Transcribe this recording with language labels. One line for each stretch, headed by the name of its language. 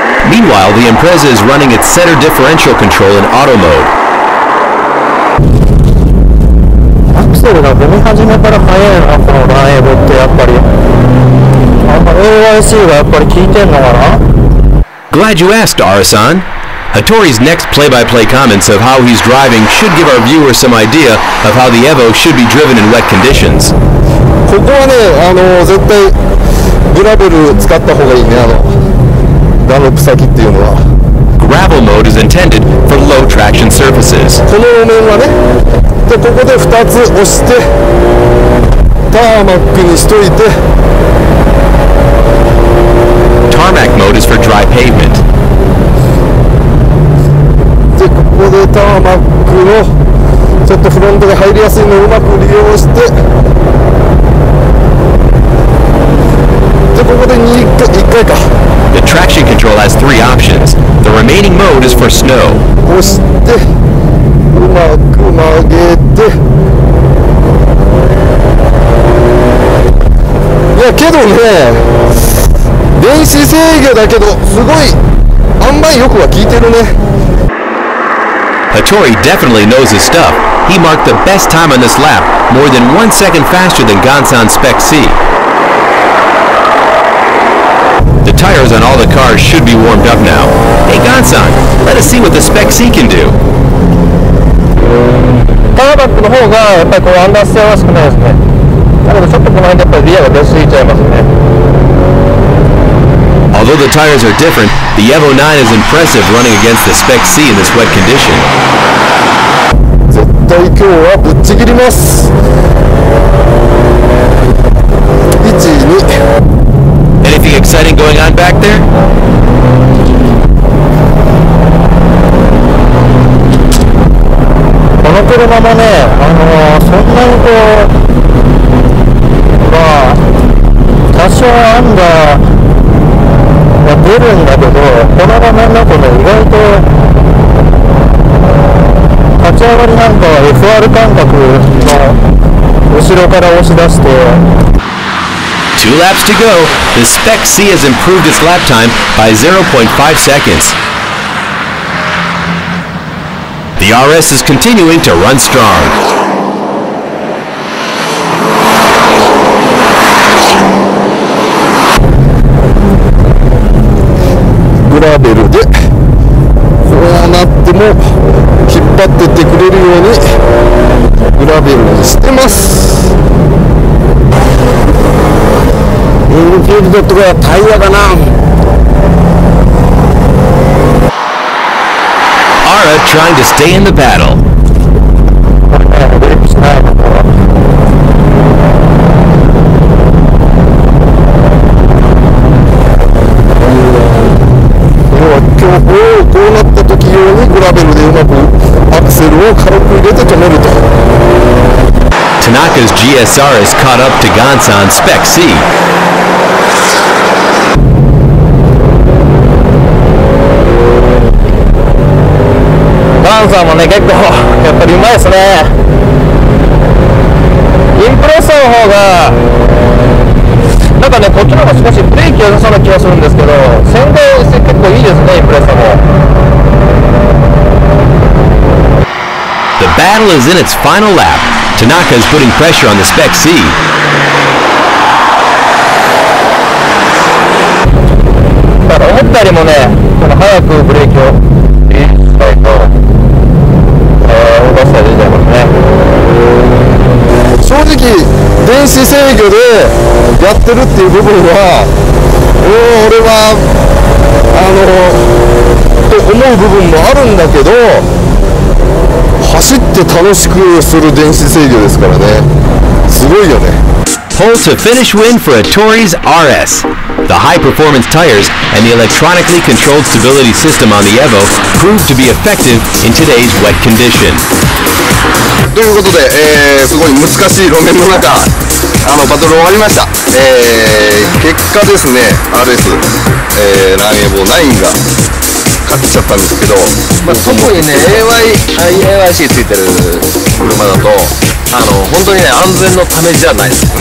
English: Meanwhile, the Impreza is running its center differential control in auto mode.
Japanese: アクセルが踏み始めから速いな、このランエボってやっぱり。 AYC がやっぱり効いてんのかな?
English: Glad you asked, Arasan. Hattori's next play-by-play comments of how he's driving should give our viewers some idea of how the Evo should be driven in wet conditions.
Japanese: ここはね、絶対グラベル使った方がいいね、ダンロップ先っていうのは。
English: Gravel mode is intended for low traction surfaces.
Japanese: この路面はね、でここで2つ押してターマックにしといて。
English: Tarmac mode is for dry pavement.
Japanese: でここでターマックのちょっとフロントが入りやすいのをうまく利用して、でここで1回か。
English: The traction control has 3 options. The remaining mode is for snow.
Japanese: 押してうまく曲げて。いやけどね、電子制御だけどすごい塩梅よくは効いてるね。
English: Hattori definitely knows his stuff. He marked the best time on this lap, more than 1 second faster than Gansan Spec C. The tires on all the cars should be warmed up now. Hey Gansan, let us see what the Spec C can do.
Japanese: ターバックの方がやっぱりこうアンダーステアは少ないですね。だけどちょっとこの辺でやっぱりリアが出過ぎちゃいますね。
English: Although the tires are different, the Evo 9 is impressive running against the Spec C in this wet condition.
Japanese: 絶対今日はぶっちぎります。 1、2。
English: Anything exciting going on back there?
Japanese: この車もね、そんなにこうまあ多少アンダー出るんだけど、この場面だとね、意外と立ち上がりなんかは FR 感覚の後ろから押し出して。
English: 2 laps to go. The Spec C has improved its lap time by 0.5 seconds. The RS is continuing to run strong.
Japanese: グラベルでこうなっても引っ張ってってくれるようにグラベルにしてます。インフィールドとかタイヤかな。
English: Ara trying to stay in the battle.
Japanese: こうなった時用にグラベルでうまくアクセルを軽く入れて止めると。
English: Tanaka's GSR has caught up to Gansan's Spec C.
Japanese: ガンさんもね結構やっぱりうまいですね。インプレッサーの方がなんかねこっちの方が少しブレーキ良さそうな気がするんですけど、先導性結構いいですねインプレッサーも。
English: The battle is in its final lap. Tanaka is putting pressure on the Spec C.
Japanese: だから思ったよりもね早くブレーキをしたいと動かしたら出ちゃいますね。正直電子制御でやってるっていう部分は俺はと思う部分もあるんだけど、走って楽しくする電子制御ですからね。すごいよね。
English: Pole to finish win for Hattori's RS. The high-performance tires and the electronically controlled stability system on the Evo proved to be effective in today's wet condition.
Japanese: ということで、すごい難しい路面の中バトル終わりました。結果ですね RS、ランエボ9が勝っちゃったんですけど、特にね AYC ついてる車だと本当にね安全のためじゃないです。